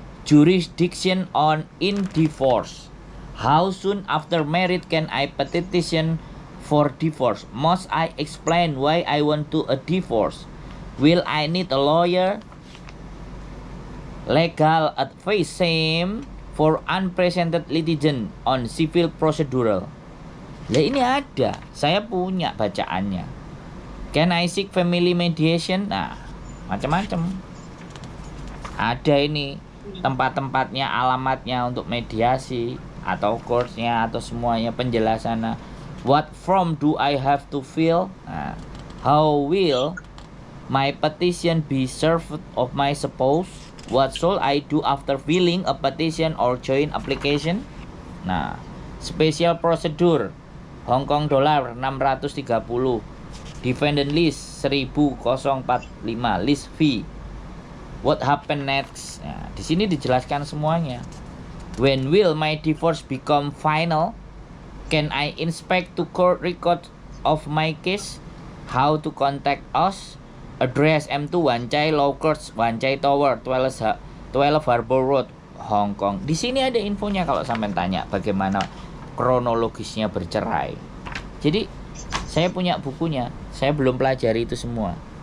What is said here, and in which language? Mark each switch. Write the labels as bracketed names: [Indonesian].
[English] Jurisdiction on in divorce. How soon after marriage can I petition for divorce? Must I explain why I want to a divorce? Will I need a lawyer? Legal advice same for unprecedented litigation on civil procedural. [Indonesian] Lah ini ada, saya punya bacaannya. [English] Can I seek family mediation? [Indonesian] Nah, macam-macam. Ada ini tempat-tempatnya, alamatnya untuk mediasi atau course-nya atau semuanya penjelasannya. [English] What form do I have to fill? Nah, how will my petition be served of my spouse? What should I do after filling a petition or joint application? Nah, special procedure Hong Kong dollar 630. Defendant list 1045 list fee. What happen next? [Indonesian] Nah, di sini dijelaskan semuanya. [English] When will my divorce become final? Can I inspect to court record of my case? How to contact us? Address M2 Wan Chai Law Courts, Wan Chai Tower, 12 Harbour Road, Hong Kong. [Indonesian] Di sini ada infonya kalau sampai tanya bagaimana kronologisnya bercerai. Jadi saya punya bukunya, saya belum pelajari itu semua.